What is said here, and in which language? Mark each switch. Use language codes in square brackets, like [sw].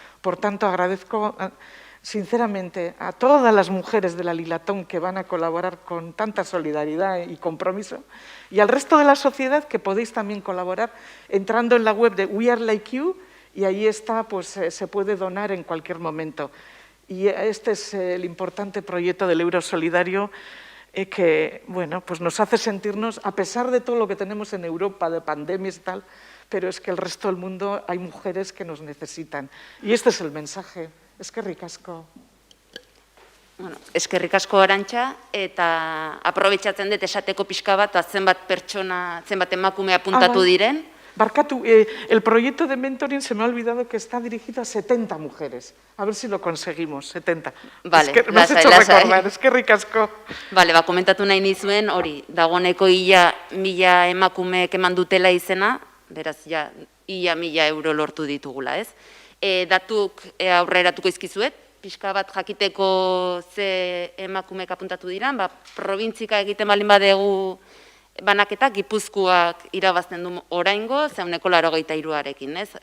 [es] Por tanto, agradezco sinceramente a todas las mujeres de la Lilatón que van a colaborar con tanta solidaridad y compromiso, y al resto de la sociedad que podéis también colaborar entrando en la web de We Are Like You, y ahí está, pues se puede donar en cualquier momento. Y este es el importante proyecto del euro solidario que, bueno, pues nos hace sentirnos, a pesar de todo lo que tenemos en Europa, de pandemias y tal, pero es que el resto del mundo hay mujeres que nos necesitan. Y este es el mensaje. [eu] Eskerrik asko. Bueno, eskerrik asko Arantxa, eta aprobetxatzen dut esateko pixka bat, zenbat pertsona, zenbat emakume apuntatu diren. Barkatu, [es] el proyecto de mentoring se me ha olvidado que está dirigido a 70 mujeres. A ver si lo conseguimos, 70. Vale, me has hecho recordar, [eu] eskerrik asko. Vale, komentatu nahi nizuen, hori, dagoeneko ia 1000 emakumeek eman dutela izena, beraz, ja, ia 1000 euro lortu ditugula, ez? Datuk aurreratuko izkizuet, pixka bat jakiteko ze emakumeek apuntatu diran, probintzika egiten balin badegu banaketa, Gipuzkoak irabazten du oraingo, 83%, ez?